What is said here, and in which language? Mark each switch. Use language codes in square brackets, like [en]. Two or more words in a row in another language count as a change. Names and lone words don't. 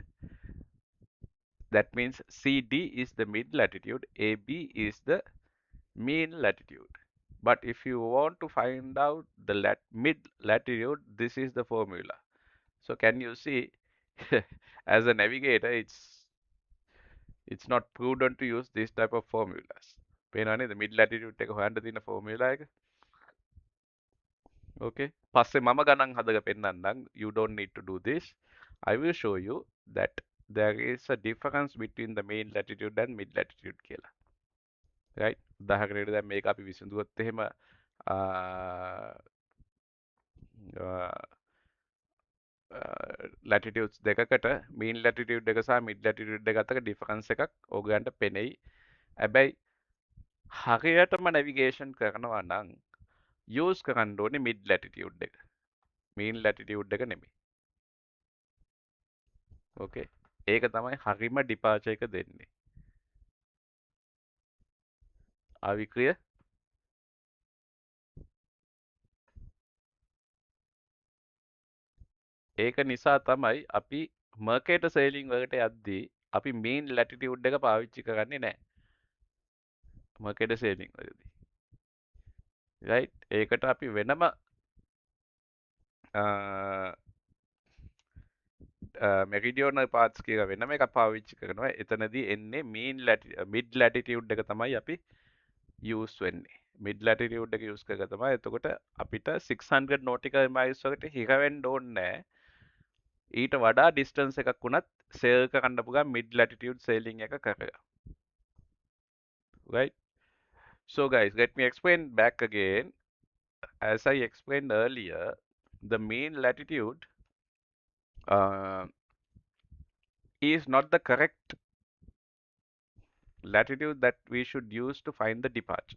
[en] That means CD is the mid latitude, AB is the mean latitude. But if you want to find out the mid latitude, this is the formula. So can you see, as a navigator, it's not prudent to use this type of formulas. [si] පේනවනේ [en] the mid latitude [si] එක හොයන්න තියෙන formula එක. Okay. පස්සේ මම ගණන් හදලා පෙන්නන්නම්. [en] You don't need to do this. I will show you that there is a difference between the main latitude and mid latitude කියලා. Right? [si] උදාහරණයකට දැන් මේක අපි විසඳුවොත් එහෙම ලැටිටියුඩ්ස් දෙකකට [en] mean latitude [si] එක සහ [en] mid latitude [si] එක අතර ඩිෆරන්ස් එකක් ඔයගලන්ට පෙනෙයි. හැබැයි හරියටම නැවිගේෂන් කරනවා නම් යූස් කරන්න ඕනේ [en] mid latitude [si] එක. [en] mean latitude [si] එක නෙමෙයි. ඕකේ. ඒක තමයි හරිම ඩිපාචර් එක දෙන්නේ. [en] Are we clear? [si] ඒක නිසා තමයි අපි මර්කේටර් සේලින් වලට යද්දී අපි [en] mean latitude [si] එක පාවිච්චි කරන්නේ නැහැ. මර්කේටර් සේලින් වලදී. right? ඒකට අපි වෙනම [en] meridional parts [si] කියලා වෙනම එකක් පාවිච්චි කරනවා. එතනදී එන්නේ [en] mid latitude [si] එක තමයි අපි යූස් වෙන්නේ. [en] mid latitude [si] එක යූස් කරලා තමයි එතකොට අපිට 600 [en] nautical miles [si] වලට හිර වෙන්න ඕනේ නැහැ. ඊට වඩා ඩිස්ටන්ස් එකක් වුණත් සේල් කරන්න පුළුවන් [en] mid latitude sailing [si] එක කරලා. right? [en] So guys, let me explain back again. As I explained earlier, the mean latitude is not the correct latitude that we should use to find the departure.